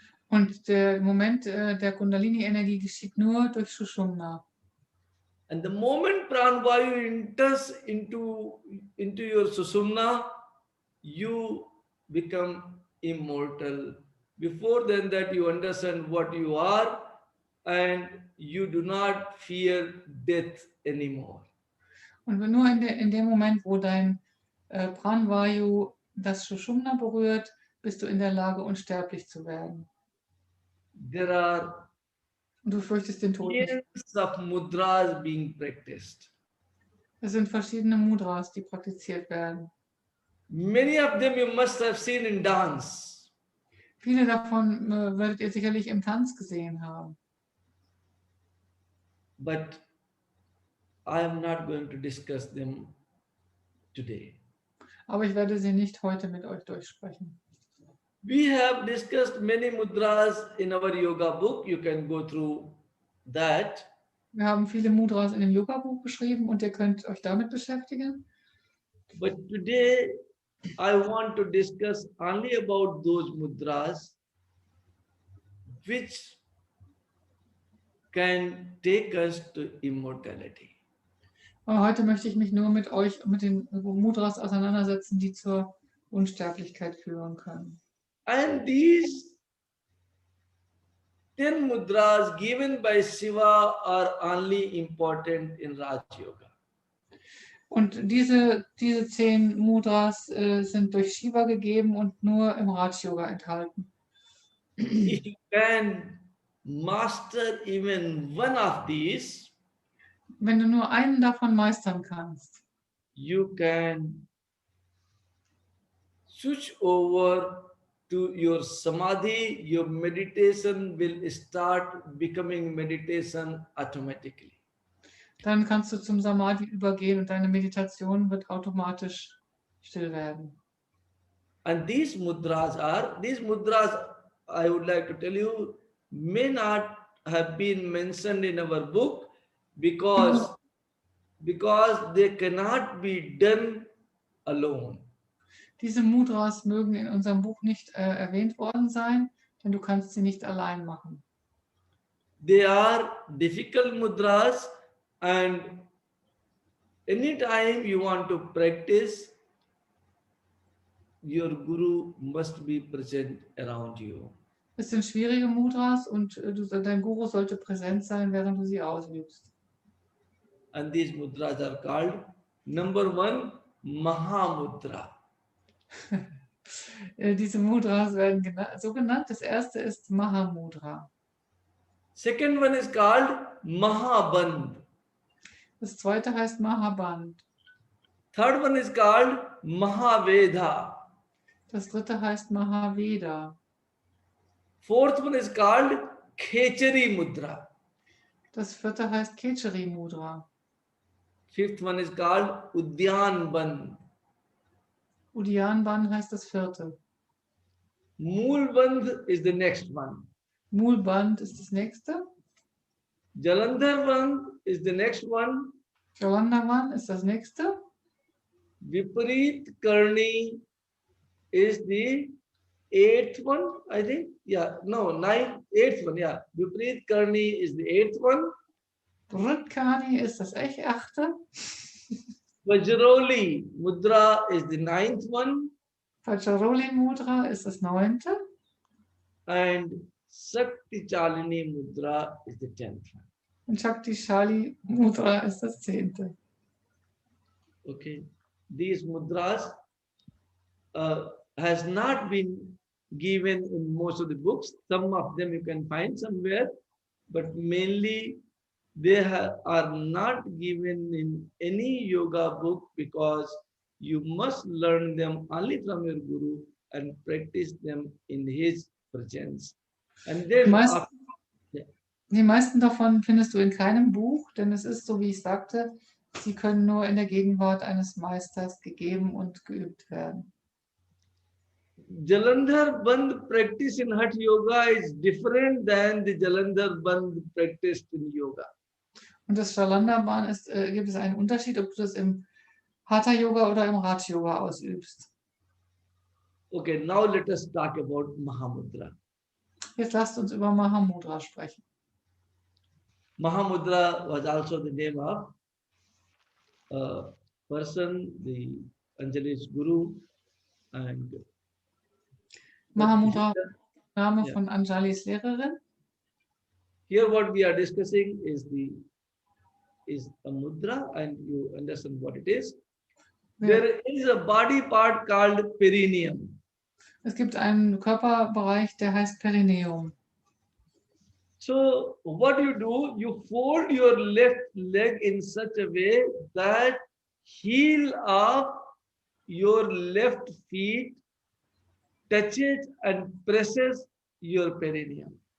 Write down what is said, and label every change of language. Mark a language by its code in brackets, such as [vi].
[de] Und der Moment der Kundalini-Energie geschieht nur durch Sushumna. [en] And the moment pranvayu enters into your susumna, you become immortal. Before then that you understand what you are and you do not fear death anymore. [de] Und nur in dem Moment, wo dein Pranvayu das Sushumna berührt, bist du in der Lage, unsterblich zu werden. [en] There are [de] Und du fürchtest den Tod nicht. [en] millions of mudras being practiced. [de] Es sind verschiedene Mudras, die praktiziert werden. [en] Many of them you must have seen in dance. [de] Viele davon werdet ihr sicherlich im Tanz gesehen haben. [en] But I am not going to discuss them today. [de] Aber ich werde sie nicht heute mit euch durchsprechen. [en] We have discussed many mudras in our yoga book. You can go through that. [de] Wir haben viele Mudras in dem Yoga-Buch beschrieben und ihr könnt euch damit beschäftigen. [en] But today I want to discuss only about those mudras which can take us to immortality. [de] Aber heute möchte ich mich nur mit euch, mit den Mudras auseinandersetzen, die zur Unsterblichkeit führen können. [en] And these 10 mudras given by Shiva are only important in Raj Yoga. [de] Und diese 10 Mudras sind durch Shiva gegeben und nur im Raj-Yoga enthalten. [en] If you can master even one of these, [de] Wenn du nur einen davon meistern kannst, [en] you can switch over to your samadhi. Your meditation will start becoming meditation automatically. [de] dann kannst du zum Samadhi übergehen und deine Meditation wird automatisch still werden. [en] And these mudras, I would like to tell you, may not have been mentioned in our book because they cannot be done alone. [de] Diese Mudras mögen in unserem Buch nicht erwähnt worden sein, denn du kannst sie nicht allein machen. [en] They are difficult mudras, and anytime you want to practice, your guru must be present around you. [de] Es sind schwierige Mudras und dein Guru sollte präsent sein, während du sie ausübst. [en] And these mudras are called, number 1, Mahamudra. [de] Diese Mudras werden so genannt. Das erste ist Mahamudra. [en] Second one is called Mahaband. [de] Das zweite heißt Mahaband. [en] Third one is called Mahaveda. [de] Das dritte heißt Mahaveda. [en] Fourth one is called Khechari Mudra. [de] Das vierte heißt Khechari Mudra. [en] Fifth one is called Udyan Band. [de] Udyan Band heißt das vierte. [en] Mool Band is the next one. [de] Moolband ist das nächste. [en] Jalandhar Band is the next one. [de] Jalandhar ist das nächste. [en] Viparit Karni is the 8th one, I think. Yeah, no, 8th one, yeah. Viparit Karni is the 8th one. [de] Vritkani ist das achte. [en] Vajroli Mudra is the 9th one. [de] Vajroli Mudra ist das 9. [en] And Shakti Chalini Mudra is the 10th one. [de] Und Shakti Shali Mudra ist das 10. [en] Okay. These mudras has not been given in most of the books. Some of them you can find somewhere, but mainly they are not given in any yoga book because you must learn them only from your guru and practice them in his presence. And then [de] die meisten davon findest du in keinem Buch, denn es ist so, wie ich sagte, sie können nur in der Gegenwart eines Meisters gegeben und geübt werden. [en] Jalandhar Band practice in Hatha-Yoga is different than the Jalandhar Band practiced in yoga. [de] Und das Jalandhar ist, gibt es einen Unterschied, ob du das im Hatha-Yoga oder im Raj-Yoga ausübst. [en] Okay, now let us talk about Mahamudra. [de] Jetzt lasst uns über Mahamudra sprechen. [en] Mahamudra was also the name of a person, the Anjali's guru, and [de] Mahamudra, Name von Anjalis Lehrerin. [en] Here what we are discussing is a mudra, and you understand what it is. [de] Ja. [en] There is a body part called perineum. [de] Es gibt einen Körperbereich, der heißt Perineum. [en] So what you do, you fold your left leg in such a way that heel of your left feet touches and presses your perineum.